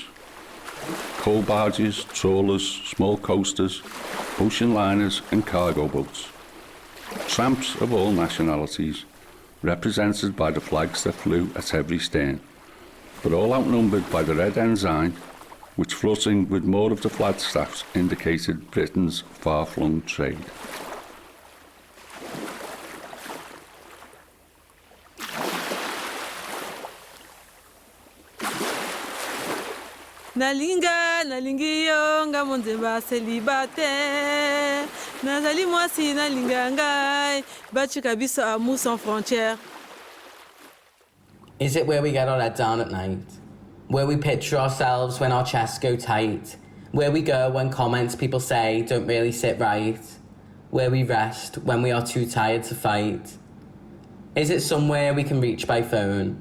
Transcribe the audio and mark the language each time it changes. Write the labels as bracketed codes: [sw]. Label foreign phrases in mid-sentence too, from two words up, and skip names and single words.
[en] Coal barges, trawlers, small coasters, ocean liners and cargo boats. Tramps of all nationalities, represented by the flags that flew at every stern, but all outnumbered by the red ensign, which fluttering with more of the flagstaffs indicated Britain's far-flung trade. [ln] Nalinga, nalingi yo, nga monzemba célibataire. Nazali mwasi nalinga ngai, bachi kabiso [fr] amour sans frontières. [en] Is it where we get our head down at night? Where we picture ourselves when our chests go tight? Where we go when comments people say don't really sit right? Where we rest when we are too tired to fight? Is it somewhere we can reach by phone?